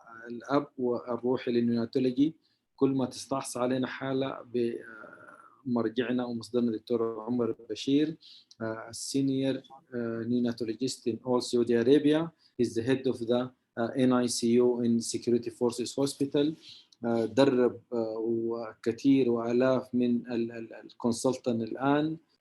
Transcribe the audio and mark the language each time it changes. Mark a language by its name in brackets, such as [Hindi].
[Arabic] الأب والروحي للنيوناتولوجي، كل ما تستعصى علينا حالة بمرجعنا ومصدرنا دكتور عمر بشير، [English] senior neonatologist in all Saudi Arabia. He's the head of the NICU in Security Forces Hospital. [Arabic] درب وكثير وآلاف من الكونسلتن الآن.